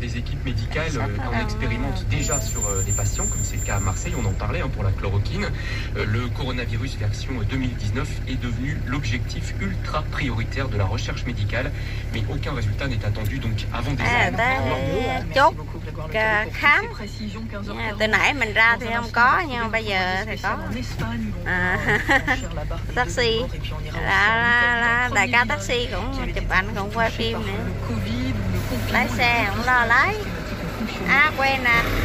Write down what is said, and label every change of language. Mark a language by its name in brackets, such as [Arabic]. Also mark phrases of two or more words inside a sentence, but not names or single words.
[French] Des équipes médicales en expérimentent déjà sur les patients, comme c'est le cas à Marseille. On en parlait pour la chloroquine. Le coronavirus version 2019 est devenu l'objectif ultra prioritaire de la recherche médicale, mais aucun résultat n'est attendu donc avant des années. [Vietnamese] Chốt khám. Từ nãy mình ra thì không có, nhưng mà bây giờ thì có. Taxi là đại ca taxi cũng chụp ảnh, cũng quay phim nữa. Lái xe cũng lo lái. Quen nè.